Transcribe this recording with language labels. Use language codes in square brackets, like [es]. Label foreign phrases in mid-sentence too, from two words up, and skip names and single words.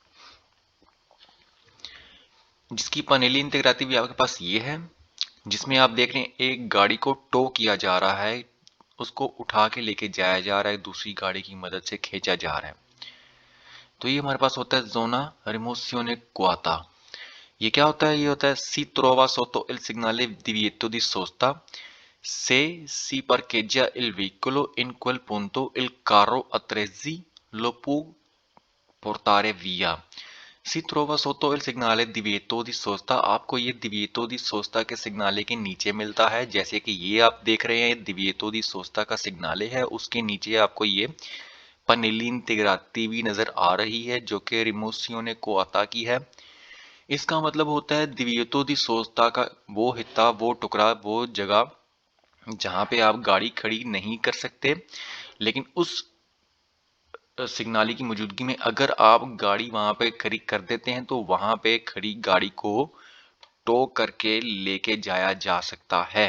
[ur] جس کی [it] pannelli integrativi [ur] آپ کے پاس یہ ہے، جس میں آپ دیکھ رہے ہیں ایک گاڑی کو ٹو کیا جا رہا ہے، اس کو اٹھا کے لے کے جایا جا رہا ہے، دوسری گاڑی کی مدد سے کھینچا جا رہا ہے. تو یہ ہمارے پاس ہوتا ہے [it] zona rimozione coatta. [ur] یہ کیا ہوتا ہے؟ یہ ہوتا ہے [it] si trova sotto il segnale divieto di sosta se si parcheggia il veicolo in quel punto il carro attrezzi lo può portare via। si trova sotto il segnale divieto di sosta, [ur] آپ کو یہ [it] divieto di sosta [ur] کے سگنالے کے نیچے ملتا ہے. جیسے کہ یہ آپ دیکھ رہے ہیں [it] divieto di sosta [ur] کا سگنالے ہے، اس کے نیچے آپ کو یہ [it] pannelli integrativi [ur] نظر آ رہی ہے جو کہ [it] rimozione coatta [ur] کی ہے. اس کا مطلب ہوتا ہے [it] divieto di sosta [ur] کا وہ حصہ، وہ ٹکڑا، وہ جگہ جہاں پہ آپ گاڑی کھڑی نہیں کر سکتے، لیکن اس سگنالی کی موجودگی میں اگر آپ گاڑی وہاں پہ کھڑی کر دیتے ہیں تو وہاں پہ کھڑی گاڑی کو ٹو کر کے لے کے جایا جا سکتا ہے.